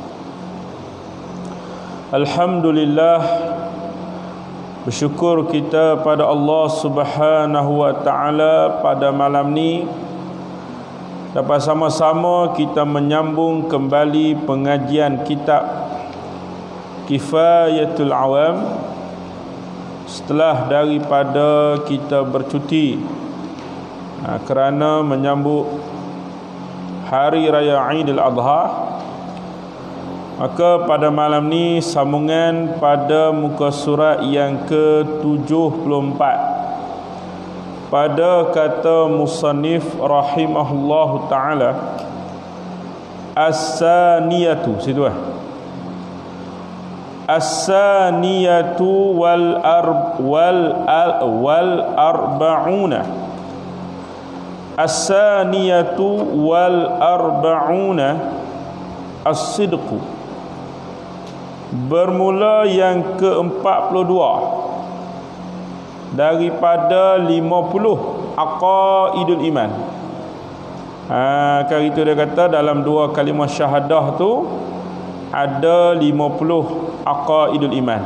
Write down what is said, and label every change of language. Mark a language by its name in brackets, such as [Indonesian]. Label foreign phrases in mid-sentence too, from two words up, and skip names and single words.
[Malay] Alhamdulillah, bersyukur kita pada [Arabic] الله سبحانه وتعالى [Malay] pada malam ni dapat sama-sama kita menyambung kembali pengajian kitab Kifayatul Awam setelah daripada kita bercuti kerana menyambut Hari Raya Aidil Adha. Maka pada malam ni sambungan pada muka surat yang ke-74 pada kata [Arabic] مصنف رحمه الله تعالى الثانية، situ الثانية والأربعون، الثانية والأربعون الصدق. [Malay] Bermula yang ke-42 daripada 50 [Arabic] عقائد الإيمان. [Malay] Kali itu dia kata dalam dua kalimah syahadah tu ada 50 [Arabic] عقائد الإيمان.